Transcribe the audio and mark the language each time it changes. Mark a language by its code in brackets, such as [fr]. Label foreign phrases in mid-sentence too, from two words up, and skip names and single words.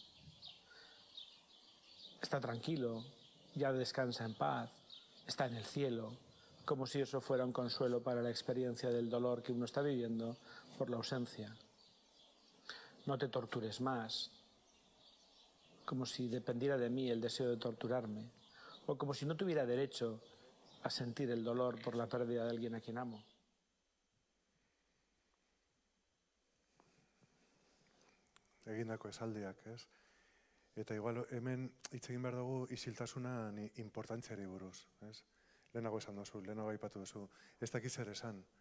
[es] Está tranquilo, ya descansa en paz, está en el cielo, como si eso fuera un consuelo para la experiencia del dolor que uno está viviendo por la ausencia. No te tortures más, como si dependiera de mí el deseo de torturarme, o como si no tuviera derecho a sentir el dolor por la pérdida de alguien a quien amo. [eu] Egindako esaldiak, ez? Eta igual hemen hitz egin behar dugu isiltasuna importantziari buruz, ez? Lehenago esan duzu, lehenago aipatu duzu, ez dakit zer esan.